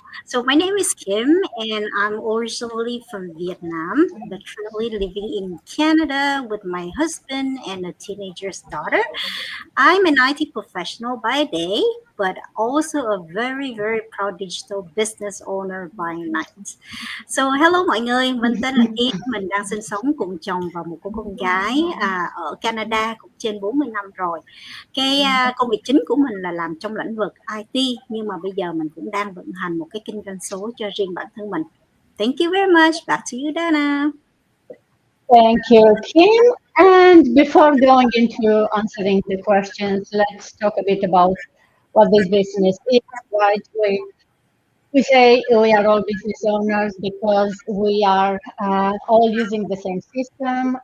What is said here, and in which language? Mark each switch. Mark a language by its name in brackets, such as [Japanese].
[English] So, my name is Kim, and I'm originally from Vietnam, but currently living in Canada with my husband and a teenager's daughter. I'm an IT professional by day, but also a very, very proud digital business owner by night. So, hello [Vietnamese] mọi người, mình tên là Kim, mình đang sinh sống cùng chồng và một cô con gái ở Canada cũng trên 40 năm rồi. Công việc chính của mình là làm trong lĩnh vực IT, nhưng mà bây giờ mình cũng đang vận hành một cái kinh doanh số cho riêng bản thân mình. [English] Thank you very much. Back to you, Dana. Thank you, Kim. And before going into answering the questions, let's talk a bit about what this business is, right? We say we are all business owners because we are all using the same system.